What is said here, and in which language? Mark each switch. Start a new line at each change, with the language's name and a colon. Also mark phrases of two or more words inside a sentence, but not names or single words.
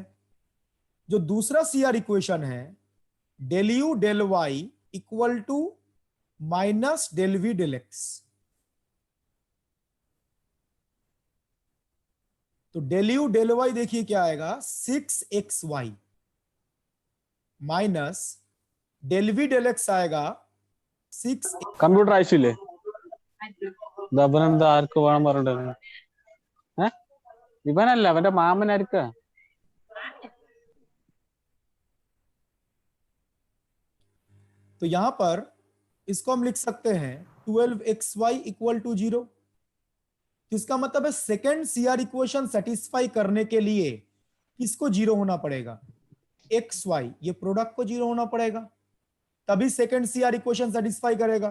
Hindi: जो दूसरा CR इक्वेशन है
English: del u del y equal to minus del v del x,
Hindi: तो
English: del u del y
Hindi: देखिए क्या आएगा
English: 6xy minus del v del x
Hindi: आएगा 6।
Malayalam: कंप्यूटर आइसिले ദബനന്ദ ആർക്ക് വേണം പറഞ്ഞിട്ട് ഇവനല്ല അവന്റെ മാമനായിരിക്ക।
Hindi: तो यहां पर इसको हम लिख सकते हैं 12xy
English: equal to
Hindi: 0। इसका मतलब है
English: second CR equation satisfy
Hindi: करने के लिए किसको 0 होना पड़ेगा, xy, ये प्रोडक्ट को 0 होना पड़ेगा, तभी
English: second CR equation satisfy
Hindi: करेगा।